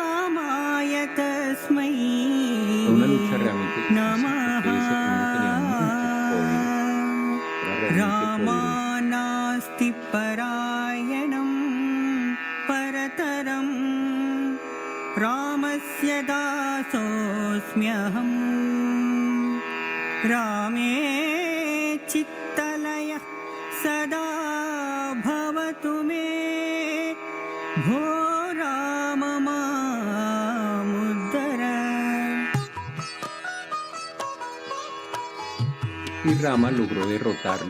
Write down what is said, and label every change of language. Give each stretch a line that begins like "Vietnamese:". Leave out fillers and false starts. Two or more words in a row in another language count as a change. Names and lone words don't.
Spanish: Fue una lucha realmente difícil, porque ese demonio tenía mucho poder. Era realmente poderoso.
Sanskrit: रामस्य दासोऽस्म्यहम् रामे चित्तलयः सदा भवतु मे भो राम मामुद्धर.
Spanish: Y Rama logró derrotarlo.